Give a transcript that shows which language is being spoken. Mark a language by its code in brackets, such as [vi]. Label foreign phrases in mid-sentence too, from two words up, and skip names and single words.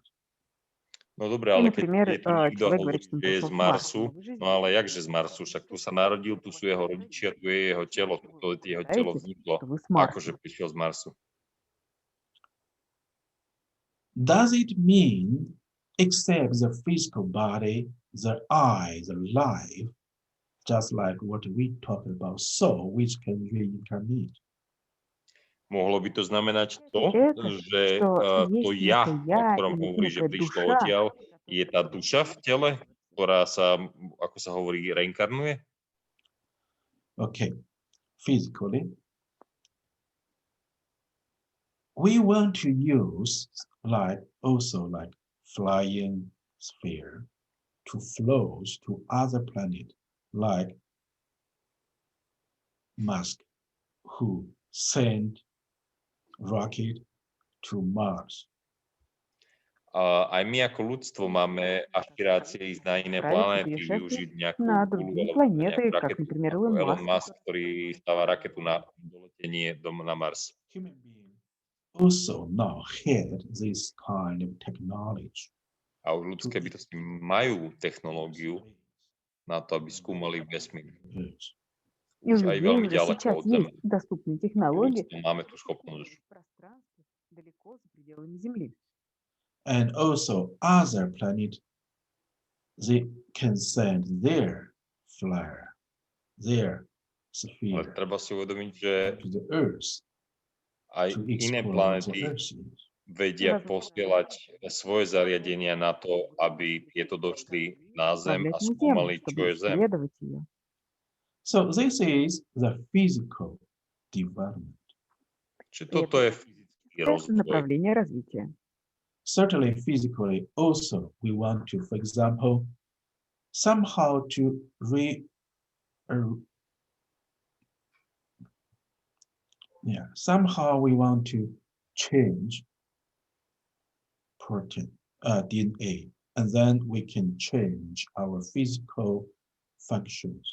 [sk] No dobre, [ru] И, [sk] ale keď [ru] например, [sk] je tu niekto a [ru] человек [sk] hovorí, [ru] говорит, что он [sk] že je [ru] пришел [sk] z [ru] с Марса, [sk] Marsu, [ru] но вы же [sk] no ale jakže z Marsu, však tu sa narodil, tu sú jeho rodičia, tu je jeho telo, to jeho telo [ru] утверждаете, [sk] vzniklo. [ru] что вы с Марса. [sk] Akože prišiel z Marsu? [en] Does it mean except the physical body, the eye, the life, just like what we talked about, soul, which can reincarnate? [sk] Mohlo by to znamenať to, [ru] Это, [sk] že [ru] что [sk] to [ru] есть [sk] ja, [ru] некое [sk] o [ru] я [sk] ktorom [ru] или [sk] hovorí, že [ru] некая [sk] prišlo [ru] душа, [sk] odtiaľ, je tá duša v tele, ktorá sa, ako sa hovorí, reinkarnuje? [en] Okay, physically, we want to use also like flying sphere to flow to other planet, like Musk, who sent rocket to Mars. [sk] Aj my ako ľudstvo máme ašpirácie ísť na iné [ru] отправиться [sk] planéty, [ru] путешествовать [sk] využiť nejakú [ru] на [sk] kulu [ru] другие [sk] alebo [ru] планеты, [sk] nejakú [ru] как, [sk] raketu, [ru] например, [sk] ako [ru] Илон [sk] Elon [ru] Маск. [sk] Musk, ktorý stáva raketu na doletenie na Mars. [en] Human beings also now had this kind of technology. [sk] A už ľudské bytosti majú technológiu na to, aby skúmali vesmír. [en] Yes. [ru] И у [sk] Už aj [ru] людей [sk] veľmi [ru] уже [sk] ďaleko [ru] сейчас [sk] od Zeme. [ru] есть доступные технологии [sk] Ľudstvo máme tú schopnosť. [ru] в пространстве далеко за пределами Земли. [en] And also other planets, they can send their flare, their [sk] Ale [en] sphere [sk] treba si uvedomiť, že [en] to the Earth [sk] aj [en] to [sk] iné [en] explore the [sk] planéty [en] Earth. [sk] vedia posielať svoje zariadenia na to, aby tieto došli na Zem a [ru] Отправлять на Землю, [sk] skúmali, čo [ru] чтобы [sk] je Zem. [ru] исследовать ее. [en] So this is the physical development. [sk] Čiže [ru] И [sk] toto [ru] это [sk] je fyzický rozvoj. [ru] направление развития. [en] Certainly physically also we want to, for example, somehow to somehow we want to change protein, DNA, and then we can change our physical functions.